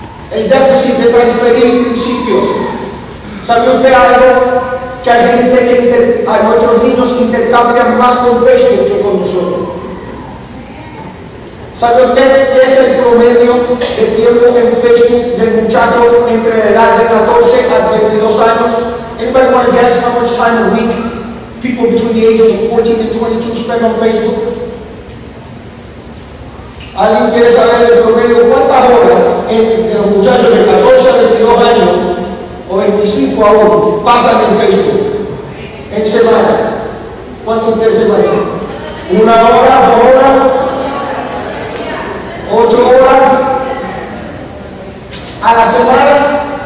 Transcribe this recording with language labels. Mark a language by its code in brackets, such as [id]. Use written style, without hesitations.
[es] El déficit de transferir principios. ¿Sabe usted algo? Que hay gente que a nuestros niños intercambian más con Facebook que con nosotros. ¿Sabe usted qué es el promedio de tiempo en Facebook del muchacho entre la edad de 14 a 22 años? [en] Anybody want to guess how much time a week people between the ages of 14 and 22 spend on Facebook? [es] ¿Alguien quiere saber el promedio? ¿Cuántas horas entre los muchachos de 14 a 22 años o 25 aún pasan en Facebook en semana? ¿Cuánto usted se imagina? ¿1 hora, 2 horas, 8 horas a la semana?